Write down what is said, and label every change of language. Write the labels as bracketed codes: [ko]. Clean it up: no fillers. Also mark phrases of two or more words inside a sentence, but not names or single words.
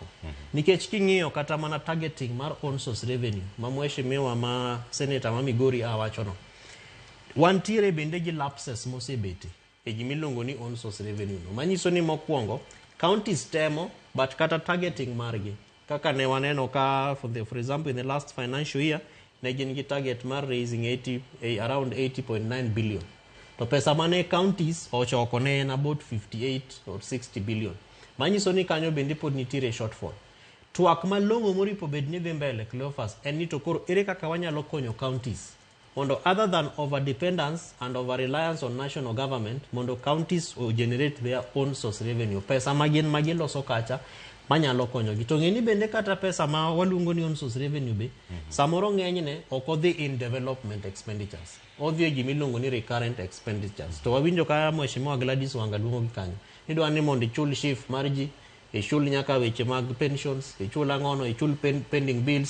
[luo] Nikech king'iyo kata mana targeting mar [en] own source revenue [luo] ma mheshimiwa ma senator ma Migori awachono, wantiere bende gi lapses mosebete e gimiluongo ni [en] own source revenue [luo] no, manyiso ni mokwongo counties temo but kata targeting margi kaka ne waneno ka [en] for example in the last financial year [luo] ne gin gi target mar [en] raising around 80.9 billion. [luo] To pesa mane counties ochoko ne en [en] about 58 or 60 billion. [luo] Manyiso ni kanyo bende pod nitiere shortfall. Twak malong'o moripo bed ni dhi mbele Cleophas en ni to koro ere kaka wanyalo konyo counties mondo [en] other than over dependence and over reliance on national government [luo] mondo [en] counties will generate their own source revenue. [luo] Pesa magiloso kacha manyalo konyogi. To ng'eni bende kata pesa ma waluongo ni [en] own source revenue [luo] be samoro ng'enyne ok odhi [en] in development expenditures, [luo] odhi e gimiluongo ni [en] recurrent expenditures. [luo] To wawinjo ka mheshimiwa Gladys Wanga luongo gi kanyo idwa ni mondo ichul shift mar ji, ichul nyaka weche mag pensions, ichul ang'ono, ichul [en] pending bills.